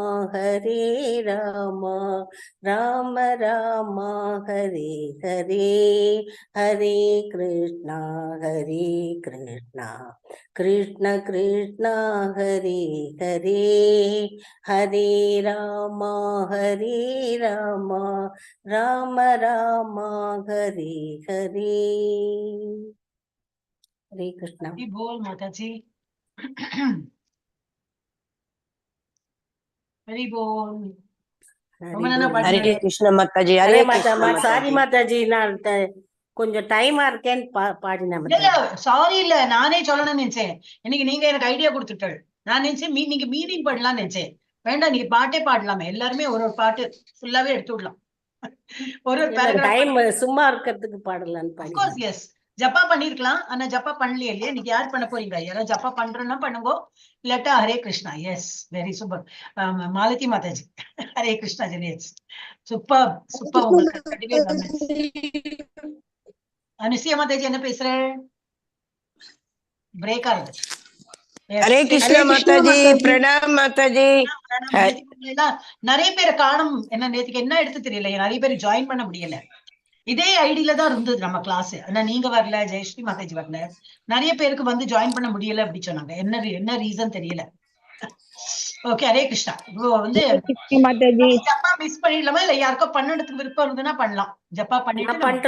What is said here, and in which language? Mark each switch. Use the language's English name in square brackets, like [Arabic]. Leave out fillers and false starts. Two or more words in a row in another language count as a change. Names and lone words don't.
[Hindi] राम राम हरे हरे हरे कृष्णा कृष्ण कृष्ण हरे हरे हरे राम राम राम हरे हरे हरे कृष्णा। बोल माताजी हरि बोल हरे कृष्ण माताजी हरे माता सारी माताजी [Tamil] நான் கொஞ்சம் டைமா இருக்கேன்னு பாடினா சாரி இல்ல நானே சொல்லணும்னு நினைச்சேன் இன்னைக்கு நீங்க எனக்கு ஐடியா கொடுத்துட்டீங்க நான் நினைச்சேன் நீங்க மீனிங் பண்ணலாம்னு நினைச்சேன் வேண்டாம் நீங்க பாட்டே பாடலாமே எல்லாருமே ஒரு பாட்டு ஃபுல்லாவே எடுத்து விடலாம் ஒரு டைம் சும்மா இருக்கிறதுக்கு பாடலாம்னு பாடி [English] of course yes [Tamil] ஜப்பா பண்ணிருக்கலாம் ஆனா ஜப்பா பண்ணலையே இல்லையா நீங்க யார் பண்ண போறீங்க யாராவது ஜப்பா பண்றேன்னா பண்ணுங்க இல்லாட்டா ஹரே கிருஷ்ணா [English] yes very super [Tamil] மாலதி மாதாஜி ஹரே கிருஷ்ணா [English] genius super super [Tamil] அனுசியா மாதாஜி என்ன பேசுற பிரேக் ஆகுது [Hindi] हरे कृष्ण माताजी प्रणाम माताजी [Tamil] நிறைய பேரை காணும் என்ன நேத்துக்கு என்ன எடுத்து தெரியல நிறைய பேர் ஜாயின் பண்ண முடியல இதே ஐடியில தான் இருந்தது நம்ம கிளாஸ் ஆனா நீங்க வரல ஜெயஸ்ரீ மாதாஜி வரல நிறைய பேருக்கு வந்து ஜாயின் பண்ண முடியல அப்படி சொன்னாங்க என்ன ரீசன் தெரியல ஓகே ஹரே கிருஷ்ணா இப்போ வந்து ஜப்பா மிஸ் பண்ணிடலாமா இல்ல யாருக்கோ பண்ணதுக்கு விருப்பம் இருந்ததுன்னா பண்ணலாம் ஜப்பா பண்ணிட்டு